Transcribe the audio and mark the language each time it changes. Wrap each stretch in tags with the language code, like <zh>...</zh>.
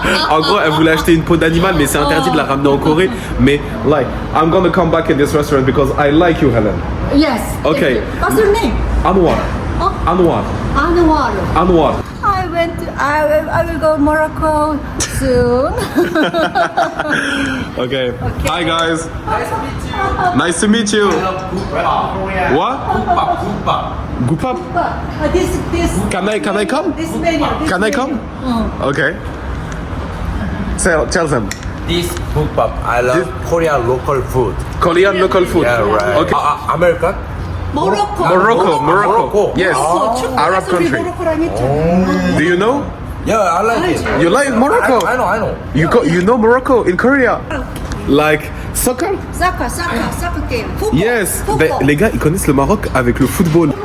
<fr>En gros, elle voulait acheter une peau d'animal, mais c'est interdit de la ramener en Corée.</fr> <en>Mais, like, I'm gonna come back in this restaurant because I like you, Helen. Yes. thank Okay. you. What's your name? Anwar. Oh. Anwar. Anwar. Anwar. I will go Morocco soon. Okay. Hi, guys. Nice to meet you. What? Gupap. This. Can I come? This menu. Can I come? Okay. Tell them. This bookbap, I love Korean local food. Korean local food. Yeah, right. Okay. American? Morocco. Yes. Arab country. Do you know? Yeah, I like it. You like Morocco? I know. You know Morocco in Korea? Like soccer? Soccer game. Football. Yes. Football.</en> <fr>Les gars, ils connaissent le Maroc avec le football.</fr>